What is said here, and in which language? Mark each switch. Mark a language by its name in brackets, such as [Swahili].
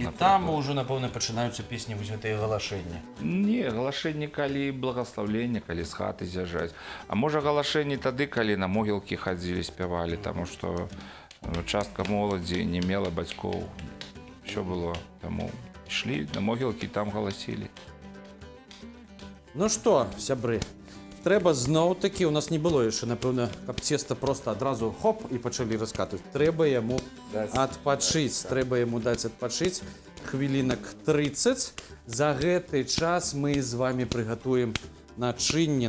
[Belarusian] І там ўжо, напэўна, пачынаюцца песні вось гэтыя галашэнні. Не, галашэнні, калі благаслаўленне, калі з хаты з'язджаць. А можа, галашэнні тады, калі на могілкі хадзілі, спявалі, таму што частка моладзі не мела бацькоў. Усё было, таму [Russian] Шли на могилки, там голосили. [Belarusian] Ну што, сябры, трэба зноў-такі, у нас не было яшчэ, напэўна, каб цеста просто адразу хоп і пачалі раскатваць. Трэба яму адпачыць, трэба яму даць адпачыць хвілінак 30. За гэты час мы з вами прыгатуем начынне.